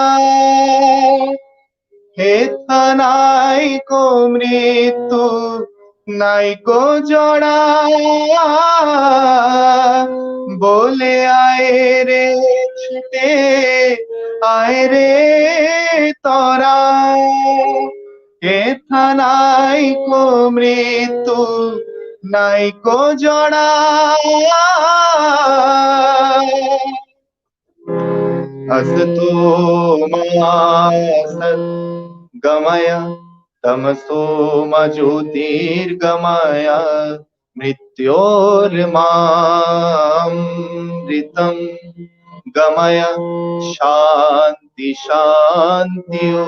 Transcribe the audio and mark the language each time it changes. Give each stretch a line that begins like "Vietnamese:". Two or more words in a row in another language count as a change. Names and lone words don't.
Bangla: হে নাই কো মৃত্যু নাই কো জড়া বলে আয় রে ছুটে আয় রে তোরা হে নাই কো মৃত্যু নাই কো জড়া
Sanskrit: असतो मा सत् गमय तमसो मा ज्योतिर्गमय मृत्योर्मामृतं गमय शान्ति शान्ति